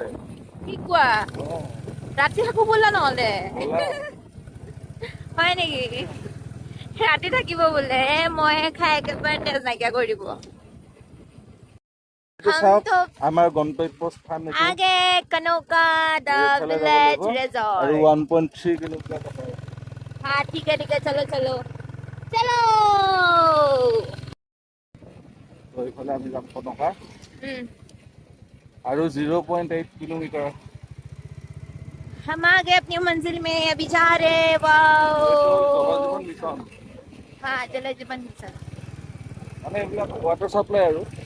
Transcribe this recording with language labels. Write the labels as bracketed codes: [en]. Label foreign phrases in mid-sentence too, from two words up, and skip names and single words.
[as] কি কোৱা ৰাতি থাকো বোলা নহলে হয় নেকি ৰাতি থাকিব বোলে মই খাই একেবাৰে তেজ নাইকিয়া কৰি দিব আমাৰ গন্তব্য স্থান আগে কনৌকা দা ভিলেজ ৰিজৰ্ট আৰু 1.3 কিলোমিটাৰ [hi] हाँ ठीक है चलो चलो चलो [as] तो এইফালে আমি যাম কনকা আৰু 0.8 কিলোমিটাৰ [hi] हम आ गए अपनी मंजिल में अभी जा रहे वाओ हाँ जल जीवन मिशन [as] মানে এইবিলাক [en] water supply [as] আৰু